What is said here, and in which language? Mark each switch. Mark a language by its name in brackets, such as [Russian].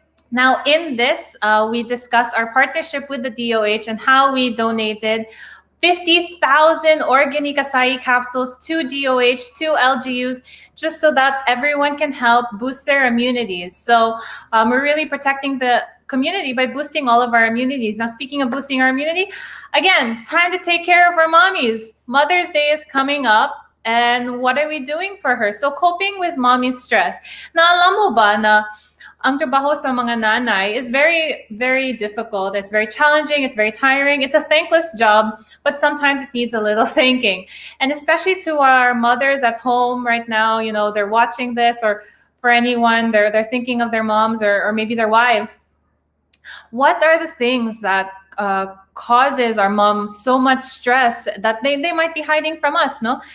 [English] Now, in this, we discussed our partnership with the DOH and how we donated 50,000 Organique acai capsules to DOH, to LGUs, just so that everyone can help boost their immunities. So we're really protecting the community by boosting all of our immunities. Now, speaking of boosting our immunity, again, time to take care of our mommies. Mother's Day is coming up. And what are we doing for her? So coping with mommy's stress. [Filipino] Na alam mo ba na ang trabaho sa mga nanay [English] is very, very difficult. It's very challenging. It's very tiring. It's a thankless job, but sometimes it needs a little thinking. And especially to our mothers at home right now, you know, they're watching this, or for anyone, they're thinking of their moms or maybe their wives. What are the things that causes our moms so much stress that they might be hiding from us, no?